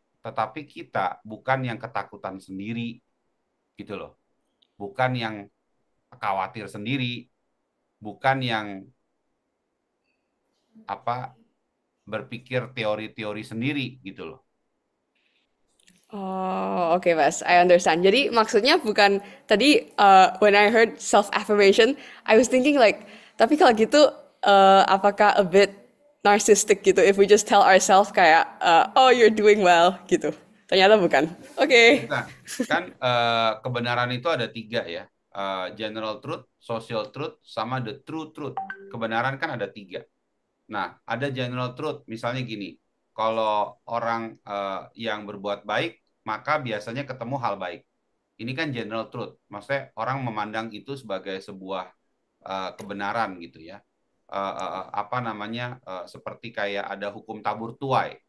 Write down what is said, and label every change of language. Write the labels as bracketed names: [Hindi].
[Indonesian] Tetapi kita bukan yang ketakutan sendiri, gitu loh. Bukan yang khawatir sendiri, bukan yang berpikir teori-teori sendiri, gitu loh. [English] Oh, okay, Mas. I understand. [Indonesian] Jadi maksudnya bukan tadi [English] when I heard self-affirmation, I was thinking like, [Indonesian] tapi kalau gitu apakah [English] a bit narcissistic [Indonesian] gitu [English] if we just tell ourselves [Indonesian] kayak [English] oh you're doing well [Indonesian] gitu. Ternyata bukan. Oke. Bukan. Kan kebenaran itu ada 3 ya. [English] General truth, social truth, [Indonesian] sama [English] the true truth. [Indonesian] Kebenaran kan ada 3. Nah, ada general truth. Misalnya gini, kalau orang yang berbuat baik, maka biasanya ketemu hal baik. Ini kan general truth. Maksudnya orang memandang itu sebagai sebuah kebenaran gitu ya. Apa namanya, seperti kayak ada hukum tabur tuai.